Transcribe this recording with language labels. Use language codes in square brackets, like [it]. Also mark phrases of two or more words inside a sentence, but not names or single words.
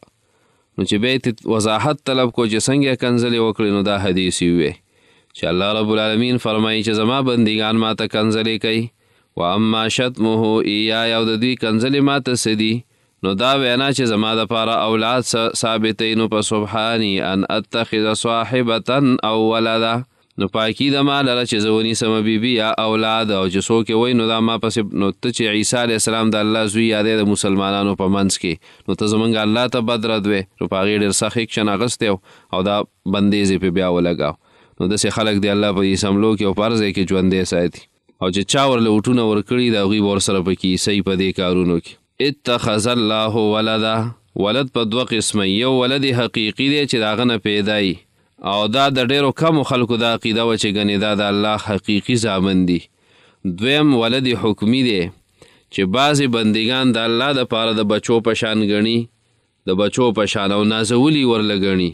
[ps] نو چې بیا یې وضاحت طلب کو چې څنګه یې کنځلې وکړې، نو دا حدیث یې ووی چې [ar] الله رب العالمین [ps] فرمایي چې زما بندګان ماته کنځلې کوي. [ar] و اما شتمه ایایا، [ps] او د دوی کنځلې ماته څه دي، نو دا وینا چې زما دپاره اولاد ثابتوي، نو په [ar] سبحاني ان اتخذ صاحبة او ولده، [ps] نو پاکي د ما لره چې زه ونیسمه بیبي یا اولاد. او چې څوک یې وایي نو دا ما پسې، نو ته چې عیسی [ar] علیه السلام [ps] د الله زوی یادی د مسلمانانو په منځ کې، نو ته زمونږ الله ته بد رد وې. نو په هغې ډېر سخت ایکشن اخیستی او دا بندیز یې پې بیا ولګاو. نو داسې خلک دی الله په دې اسمبلو کې او په هر ځای کې ژوندی ساتي، او چې چا ورله وټونه ورکړي د هغوی به ورسره پکې عیسی په دې کارونو کې. [ar] اتخذ الله ولده، [ps] ولد په دوه قسمه، یو ولد حقیقي دی چې د هغه نه پیدا وي، او دا د ډېرو کمو خلکو دا عقیده وه چې ګنې دا د الله حقیقي زامن دي. دویم ولد حکمي دی چې بعضې بندګان د الله دپاره د بچو په شان ګڼي، د بچو په شان، او نازولي ورله ګڼي.